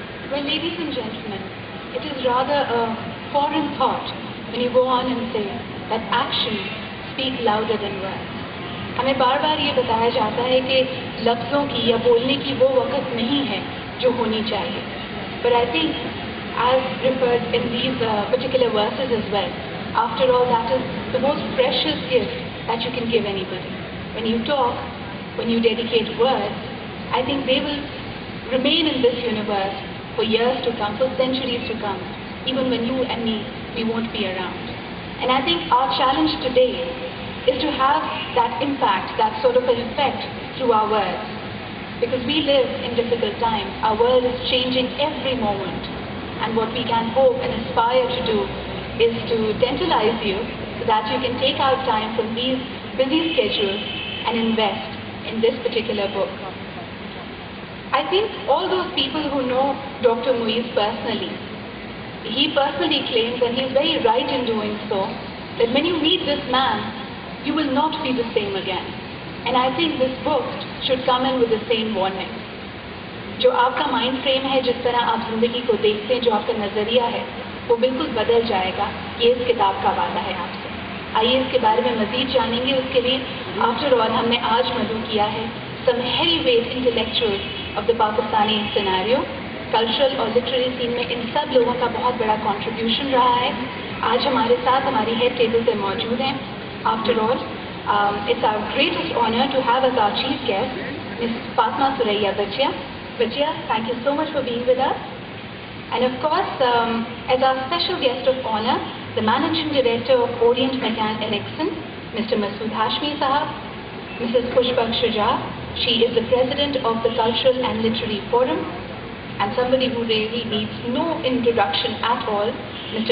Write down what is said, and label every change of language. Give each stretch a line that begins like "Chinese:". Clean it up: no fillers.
English: Well, ladies and gentlemen, it is rather a foreign thought when you go on and say that actions speak louder than words.
Urdu: ہمیں بار بار یہ بتایا جاتا ہے کہ لفظوں کی یا بولنے کی وہ وقت نہیں ہے جو ہونی چاہیے.
English: But I think, as referred in these particular verses as well, after all, that is the most precious gift that you can give anybody. When you talk, when you dedicate words, I think they will remain in this universe for years to come, for centuries to come, even when you and me, we won't be around. And I think our challenge today is to have that impact, that sort of an effect through our words. Because we live in difficult times. Our world is changing every moment. And what we can hope and aspire to do is to tantalize you so that you can take out time from these busy schedules and invest in this particular book. I think all those people who know Dr. Muiz personally, he personally claims, and he is very right in doing so, that when you meet this man, you will not be the same again. And I think this book should come in with the same warning.
Urdu: جو آپ کا mind frame ہے، جس طرح آپ زندگی کو دیکھتے ہیں، جو آپ کا نظریہ ہے، وہ بالکل بدل جائے گا، یہ اس کتاب کا وعدہ ہے آپ سے۔ آئیے اس کے بارے میں مزید جانیں گے۔ اس کے لیے آفٹر آل ہم نے آج مدعو کیا ہے
English: some heavyweight intellectuals of the Pakistani scenario.
Urdu: Cultural اور لٹریری سین میں ان سب لوگوں کا بہت بڑا کنٹریبیوشن رہا ہے۔ آج ہمارے ساتھ ہماری ہیڈ ٹیبل پہ موجود ہیں۔
English: After all it's our greatest honour to have as our chief guest miss Fatima Surayya Bajia. Bajia, thank you so much for being with us. And of course, as our special guest of honor, the Managing Director of Orient McCann Erickson, Mr. Masood Hashmi Sahab, Mrs. Khushbak Shuja, she is the President of the Cultural and Literary Forum, and somebody who really needs no introduction at all, Mr.